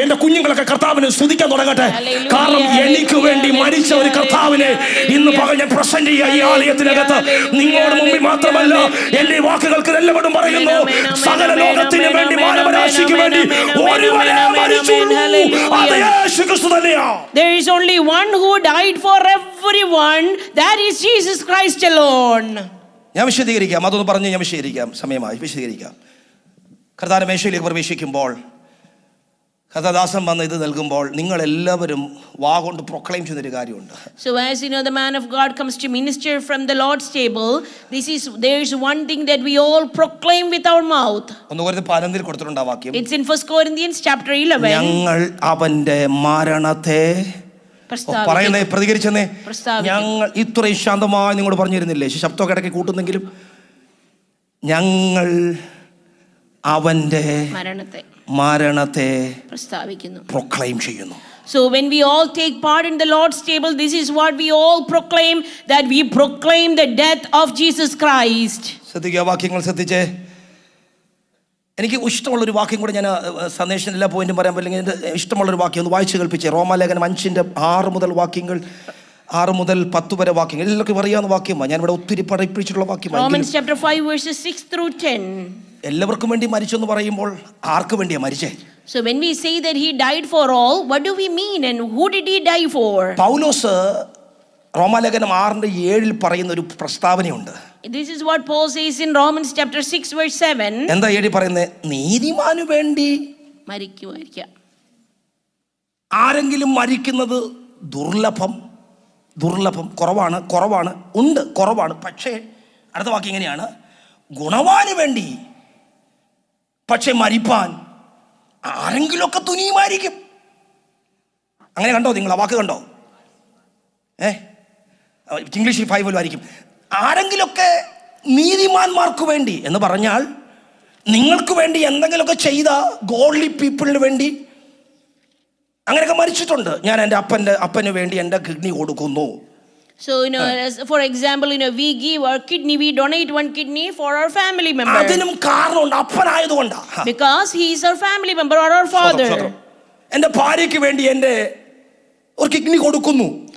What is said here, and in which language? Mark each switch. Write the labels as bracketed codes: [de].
[ml] എന്റെ കുഞ്ഞുങ്ങളൊക്കെ കർത്താവിനെ സ്തുതിക്കാൻ തുടങ്ങട്ടെ. കാരണം എനിക്ക് വേണ്ടി മരിച്ച ഒരു കർത്താവിനെ ഇന്ന് പകൽ ഞാൻ പ്രസന്റ് ചെയ്യുക ഈ ആലയത്തിനകത്ത്. നിങ്ങളുടെ മുമ്പിൽ മാത്രമല്ല, എന്റെ വാക്കുകൾക്ക് എല്ലാവരും പറയുന്നു, സകല ലോകത്തിന് വേണ്ടി, മാനവരാശിക്ക് വേണ്ടി ഒരുവനെ മരിച്ചുള്ളൂ, അത് യേശു ക്രിസ്തു തന്നെയാണ്. [en] There is only one who died for everyone, that is Jesus Christ alone. [ml] ഞാൻ വിശദീകരിക്കാം, അതൊന്ന് പറഞ്ഞ് ഞാൻ സമയമായി വിശദീകരിക്കാം. കർത്താവിന്റെ മേശയിലേക്ക് പ്രവേശിക്കുമ്പോൾ, കർത്താദാസൻ വന്ന് ഇത് നൽകുമ്പോൾ നിങ്ങൾ എല്ലാവരും വാ കൊണ്ട് പ്രൊക്ലെയിം ചെയ്യുന്നൊരു കാര്യമുണ്ട്. [en] So as the man of God comes to minister from the Lord's table, there is one thing that we all proclaim with our mouth. [ml] 1 Corinthians 11 കൊടുത്തിട്ടുണ്ട് ആ വാക്യം. [en] It's in 1 Corinthians chapter 11. [ml] ഞങ്ങൾ അവന്റെ മരണത്തെ പറയുന്നേ, പ്രതികരിച്ചെന്നേ. ഞങ്ങൾ ഇത്രയും ശാന്തമായി നിങ്ങളോട് പറഞ്ഞിരുന്നില്ലേ? ശബ്ദമൊക്കെ ഇടയ്ക്ക് കൂട്ടുന്നെങ്കിലും ഞങ്ങൾ അവന്റെ മരണത്തെ പ്രൊക്ലെയിം ചെയ്യുന്നു. [en] So when we all take part in the Lord's table, this is what we all proclaim, that we proclaim the death of Jesus Christ. [ml] ശ്രദ്ധിക്കുക, വാക്യങ്ങൾ ശ്രദ്ധിച്ചേ. എനിക്ക് ഇഷ്ടമുള്ളൊരു വാക്യം കൂടെ ഞാൻ സന്ദേശത്തിന് എല്ലാ പോയിന്റും പറയാൻ പറ്റില്ലെങ്കിൽ എൻ്റെ ഇഷ്ടമുള്ളൊരു വാക്യം ഒന്ന് വായിച്ച് കേൾപ്പിച്ചേ. റോമാലേഖനം 5:6 മുതൽ വാക്യങ്ങൾ, 6 മുതൽ 10 വരെ വാക്യങ്ങൾ എല്ലാവർക്കും അറിയാവുന്ന വാക്യമാണ്. ഞാൻ ഇവിടെ ഒത്തിരി പഠിപ്പിച്ചിട്ടുള്ള വാക്യമാണ്. [en] Romans chapter 5 verses 6 through 10. [ml] എല്ലാവർക്കും വേണ്ടി മരിച്ചെന്ന് പറയുമ്പോൾ ആർക്ക് വേണ്ടിയാ മരിച്ചേ? [en] So when we say that he died for all, what do we mean and who did he die for? [ml] പൗലോസ് റോമാലേഖനം 6:7 പറയുന്ന ഒരു പ്രസ്താവനയുണ്ട്. [en] This is what Paul says in Romans chapter 6 verse 7. [ml] എന്താ 7 പറയുന്നത്? നീതിമാനു വേണ്ടി മരിക്കുക. ആരെങ്കിലും മരിക്കുന്നത് ദുർലഭം, കുറവാണ്. പക്ഷേ അടുത്ത വാക്യം ഇങ്ങനെയാണ്, ഗുണവാന് വേണ്ടി പക്ഷെ മരിപ്പാൻ ആരെങ്കിലുമൊക്കെ തുനിയുമായിരിക്കും. അങ്ങനെ കണ്ടോ നിങ്ങൾ? ആ വാക്ക് കണ്ടോ? ഇംഗ്ലീഷിൽ 5 ആയിരിക്കും. ആരെങ്കിലുമൊക്കെ നീതിമാന്മാർക്ക് വേണ്ടി എന്ന് പറഞ്ഞാൽ നിങ്ങൾക്ക് വേണ്ടി എന്തെങ്കിലുമൊക്കെ ചെയ്ത [en] godly പീപ്പിളിന് [ml] വേണ്ടി അങ്ങനെയൊക്കെ മരിച്ചിട്ടുണ്ട്. ഞാൻ എൻ്റെ അപ്പന് വേണ്ടി എൻ്റെ കിഡ്നി കൊടുക്കുന്നു. [en] So, for example, we give our kidney, we donate one kidney for our family member. [ml] അതിനും കാരണമുണ്ട്, അപ്പനായതുകൊണ്ടാ. [en] Because he is our family member or our father. [ml] എന്റെ ഭാര്യയ്ക്ക് വേണ്ടി എന്റെ ഒരു കിഡ്നി കൊടുക്കുന്നു.